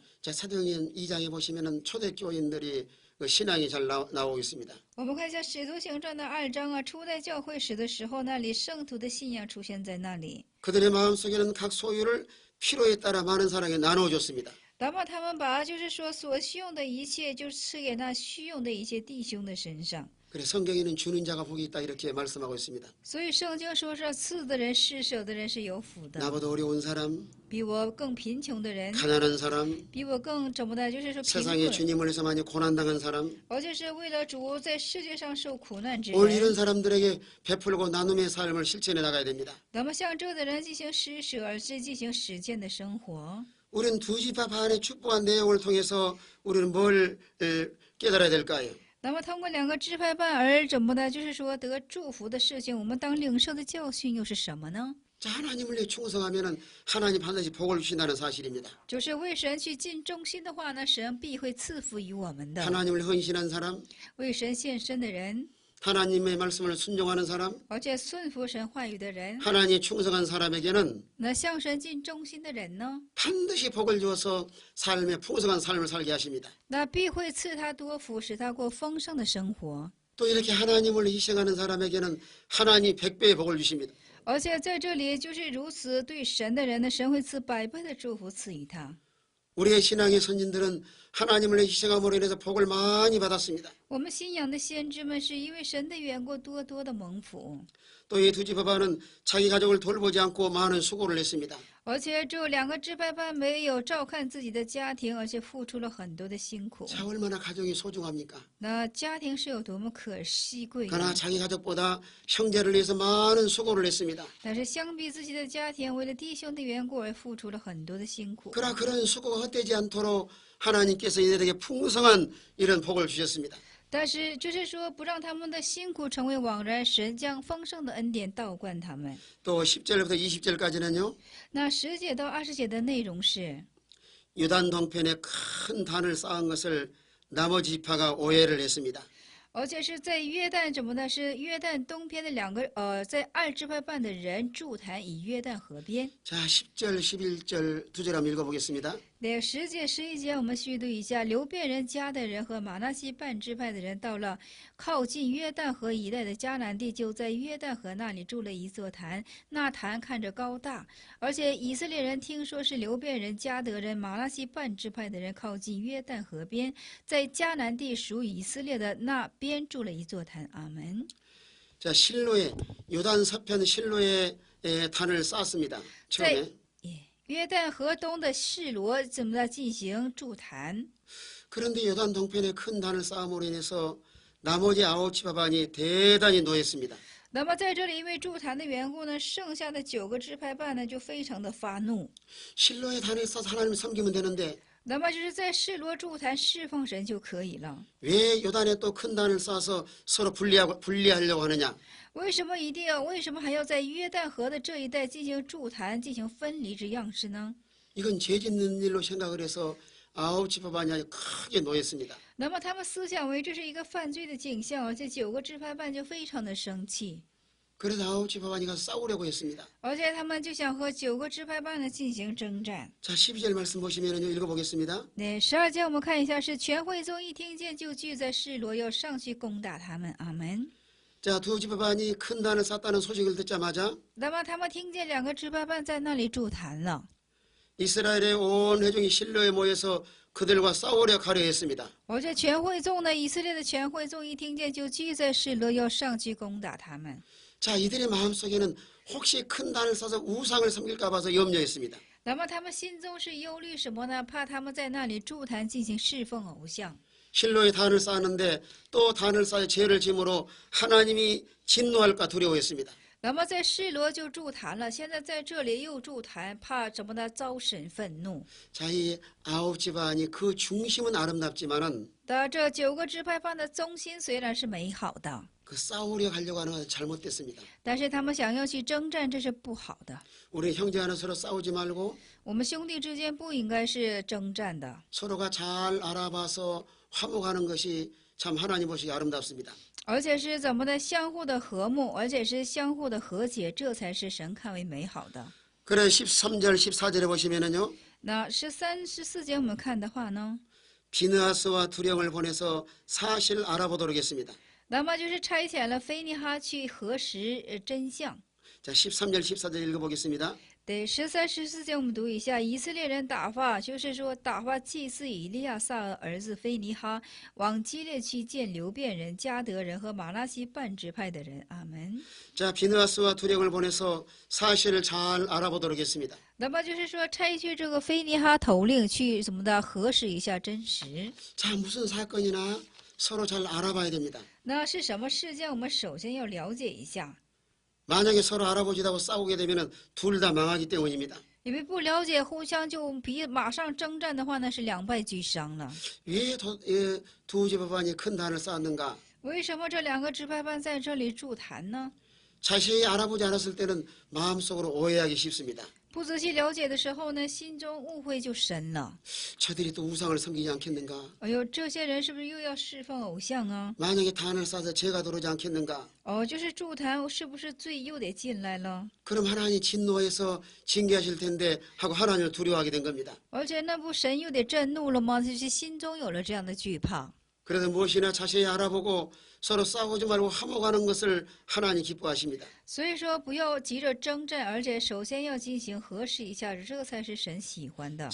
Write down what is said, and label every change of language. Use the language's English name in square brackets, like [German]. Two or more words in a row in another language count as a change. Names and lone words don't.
[Korean] 자, 사도행전 2장에 보시면은 초대교인들이 그 신앙이 잘 나오고 있습니다. [Chinese] 我们看一下《使徒行传》的2章啊，初代教会史的时候，那里圣徒的信仰出现在那里。 [Korean] 그들의 마음속에는 각 소유를 필요에 따라 많은 사람에게 나눠줬습니다. [Chinese] 那么他们把就是说所需用的一切，就赐给那需用的一些弟兄的身上。 [Korean] 그래 성경에는 주는 자가 복이 있다 이렇게 말씀하고 있습니다. [Chinese] 所以圣经说是赐的人、施舍的人是有福的。 [Korean] 나보다 어려운 사람, [Chinese] 比我更贫穷的人， [Korean] 가난한 사람, [Chinese] 比我更怎么的，就是说贫 [Korean] 세상에 [Chinese] 困， [Korean] 주님을 위해서 많이 고난당한 사람, [Chinese] 而且是为了主在世界上受苦难之 [Korean] 오늘 이런 [Chinese] 人。 [Korean] 사람들에게 베풀고 나눔의 삶을 실천해 나가야 됩니다. [Chinese] 那么像这样的人进行施舍，而是进行实践的生活。 [Korean] 우리는 두 지파 반의 축복한 내용을 통해서 우리는 뭘 깨달아야 될까요? [Chinese] 那么通过2个支派办而怎么的，就是说得祝福的事情，我们当领受的教训又是什么呢？ [Korean] 자, 하나님을 위해 충성하면은 하나님 반드시 복을 주신다는 사실입니다. [Chinese] 就是为神去尽忠心的话呢，神必会赐福于我们的。 [Korean] 하나님을 헌신한 사람, [Chinese] 为神献身的人， [Korean] 하나님의 말씀을 순종하는 사람, [Chinese] 而且顺服神话语的人， [Korean] 하나님이 충성한 사람에게는 [Chinese] 那向神尽忠心的人呢， [Korean] 반드시 복을 주어서 삶의 풍성한 삶을 살게 하십니다. [Chinese] 那必会赐他多福，使他过丰盛的生活。 [Korean] 또 이렇게 하나님을 희생하는 사람에게는 하나님이 100배의 복을 주십니다. [Chinese] 而且在这里就是如此对神的人呢，神会赐100倍的祝福赐予他。 [Korean] 우리의 신앙의 선진들은 하나님을 위해 희생함으로 인해서 복을 많이 받았습니다. [Chinese] 我们信仰的先知们是因为神的缘故多多的蒙福。 [Korean] 또 이 두 지파반은 자기 가족을 돌보지 않고 많은 수고를 했습니다. [Chinese] 而且这2个支派办没有照看自己的家庭，而且付出了很多的辛苦。 [Korean] 자, 얼마나 가정이 소중합니까? [Chinese] 那家庭是有多么可惜贵 [Korean] 그러나 [Chinese] 的， [Korean] 자기 가족보다 형제를 위해서 많은 수고를 했습니다. [Chinese] 但是相比自己的家庭，为了弟兄的缘故而付出了很多的辛苦。 [Korean] 그러나 그런 수고가 헛되지 않도록 하나님께서 이들에게 풍성한 이런 복을 주셨습니다. [Chinese] 但是就是说，不让他们的辛苦成为枉然，神将丰盛的恩典倒灌他们。 [Korean] 또 10절부터 20절까지는요. [Chinese] 那10节到20节的内容是， [Korean] 유단 동편에 큰 단을 쌓은 것을 나머지 지파가 오해를 했습니다. [Chinese] 而且是在约旦怎么呢？是约旦东边的在2支派办的人筑坛以约旦河边。 [Korean] 자, 10절, 11절 두 절 한번 읽어보겠습니다. [Chinese] 那10节、11节，我们续读一下：流便人家的人和马纳西半支派的人，到了靠近约旦河一带的迦南地，就在约旦河那里筑了一座坛。那坛看着高大，而且以色列人听说是流便人、迦得人、马纳西半支派的人靠近约旦河边，在迦南地属以色列的那边筑了一座坛。阿门。 [Korean] 자, 실로에 요단 서편 실로에 단을 쌓습니다. 처음에. [Chinese] 约旦河东的示罗怎么的进行筑坛？ [Korean] 그런데 요단 동편에 큰 단을 쌓음으로 인해서 나머지 9지파반이 대단히 노했습니다. [Chinese] 那么在这里，因为筑坛的缘故呢，剩下的9个支派办呢就非常的发怒。 [Korean] 실로에 단을 쌓아서 하나님을 섬기면 되는데 [Chinese] 那么就是在示罗筑坛侍奉神就可以了。 [Korean] 왜 요단에 또 큰 단을 쌓아서 서로 분리하려고 하느냐? [Chinese] 为什么还要在约旦河的这一带进行筑坛，进行分离之样式呢？ [Korean] 이건 죄 짓는 일로 생각을 해서 9지파반이 아주 크게 노했습니다. [Chinese] 那么他们思想为这是一个犯罪的景象，而且9个支派办就非常的生气， [Korean] 그래서 9지파반이 가서 싸우려고 했습니다. [Chinese] 而且他们就想和9个支派办呢进行征战。 [Korean] 자, 12절 말씀 보시면요. 읽어보겠습니다. [Chinese] 那12节我们看一下，是全会众一听见就聚在示罗，要上去攻打他们。阿门。 [Korean] 자, 두 지파반이 큰 단을 쌓았다는 소식을 듣자마자 [Chinese] 那么他们听见2个支派办在那里筑坛了， [Korean] 이스라엘의 온 회중이 실로에 모여서 그들과 싸우려 가려 했습니다. [Chinese] 而且全会众呢，以色列的全会众一听见就聚在示罗，要上去攻打他们。 [Korean] 자, 이들의 마음속에는 혹시 큰 단을 쌓아서 우상을 섬길까 봐서 염려했습니다. [Chinese] 那么他们心中是忧虑什么呢？怕他们在那里筑坛进行侍奉偶像。 [Korean] 실로에 단을 쌓았는데 또 단을 쌓여 죄를 짐으로 하나님이 진노할까 두려워했습니다. [Chinese] 那么在示罗就筑坛了，现在在这里又筑坛，怕什么呢？遭神愤怒。 [Korean] 자, 이 아홉 집안이 그 중심은 아름답지만은 [Chinese] 的这9个支派班的中心虽然是美好的， [Korean] 그 싸우려 하려고 하는 건 잘못됐습니다. [Chinese] 但是他们想要去征战，这是不好的。 [Korean] 우리 형제 하나 서로 싸우지 말고 [Chinese] 我们兄弟之间不应该是征战的， [Korean] 서로가 잘 알아봐서 화목하는 것이 참 하나님 보시기 아름답습니다. [Chinese] 而且是怎么的相互的和睦，而且是相互的和解，这才是神看为美好的。 [Korean] 그래 13절 14절에 보시면은요. [Chinese] 那13、14节我们看的话呢， [Korean] 비느하스와 두령을 보내서 사실 알아보도록 했습니다. [Chinese] 那么就是差遣了菲尼哈去核实真相。 [Korean] 자, 13절 14절 읽어보겠습니다. [Chinese] 对13、14节我们读一下，以色列人打发，就是说打发祭司以利亚撒儿子菲尼哈往基列去见流便人、加德人和马拉西半支派的人。阿门。 [Korean] 자, 비느하스와 두령을 보내서 사실을 잘 알아보도록 했습니다. [Chinese] 那么就是说差去这个菲尼哈头领去怎么的核实一下真实。 [Korean] 자, 무슨 사건이나 서로 잘 알아봐야 됩니다. [Chinese] 那是什么事件？我们首先要了解一下， [Korean] 만약에 서로 알아보지다고 싸우게 되면 둘 다 망하기 때문입니다. [Chinese] 因为不了解，互相就马上征战的话，那是两败俱伤了。 [Korean] 왜 두 집안이 큰 단을 쌓았는가? [Chinese] 为什么这2个支派班在这里筑坛呢？ [Korean] 자세히 알아보지 않았을 때는 마음속으로 오해하기 쉽습니다. [Chinese] 不仔细了解的时候呢，心中误会就深了。 [Korean] 저들이 또 우상을 섬기지 않겠는가? [Chinese] 哎呦，这些人是不是又要侍奉偶像啊？ [Korean] 만약에 단을 쌓아서 죄가 들어오지 않겠는가? [Chinese] 哦，就是筑坛，是不是罪又得进来了？ [Korean] 그럼 하나님 진노해서 징계하실 텐데 하고 하나님을 두려워하게 된 겁니다. [Chinese] 而且那不神又得震怒了吗？就是心中有了这样的惧怕。 [Korean] 그래서 무엇이나 자세히 알아보고 서로 싸우지 말고 화목하는 것을 하나님 기뻐하십니다. [Chinese] 所以说，不要急着征战，而且首先要进行核实一下，这才是神喜欢的。